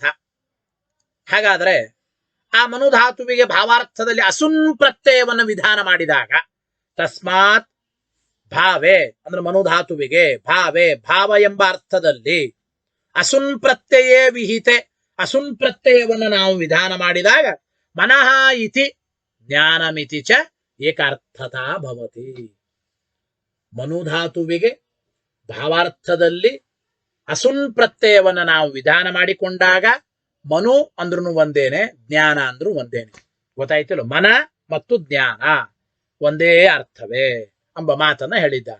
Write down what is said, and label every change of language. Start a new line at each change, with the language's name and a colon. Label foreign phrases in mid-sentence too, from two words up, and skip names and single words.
Kannada: ಹಾಗಾದ್ರೆ ಆ ಮನುಧಾತುವಿಗೆ ಭಾವಾರ್ಥದಲ್ಲಿ ಅಸುನ್ ಪ್ರತ್ಯಯವನ್ನು ವಿಧಾನ ಮಾಡಿದಾಗ,
Sanskrit: ತಸ್ಮಾತ್ ಭಾವೇ
Kannada: ಅಂದ್ರೆ ಮನುಧಾತುವಿಗೆ ಭಾವೇ ಭಾವ ಎಂಬ ಅರ್ಥದಲ್ಲಿ
Sanskrit: ಅಸುನ್ ಪ್ರತ್ಯಯೇ ವಿಹಿತೆ,
Kannada: ಅಸುನ್ ಪ್ರತ್ಯಯವನ್ನು ನಾವು ವಿಧಾನ ಮಾಡಿದಾಗ
Sanskrit: ಮನಃ ಇತಿ ಜ್ಞಾನಮಿತಿ ಚ ಏಕಾರ್ಥತಾ ಭವತಿ.
Kannada: ಮನುಧಾತುವಿಗೆ ಭಾವಾರ್ಥದಲ್ಲಿ ಅಸುನ್ ಪ್ರತ್ಯಯವನ್ನು ನಾವು ವಿಧಾನ ಮಾಡಿಕೊಂಡಾಗ ಮನು ಅಂದ್ರೂ ಒಂದೇನೆ, ಜ್ಞಾನ ಅಂದ್ರೂ ಒಂದೇನೆ. ಗೊತ್ತಾಯ್ತಿಲ್ಲ? ಮನ ಮತ್ತು ಜ್ಞಾನ ಒಂದೇ ಅರ್ಥವೇ ಎಂಬ ಮಾತನ್ನ ಹೇಳಿದ್ದಾರೆ.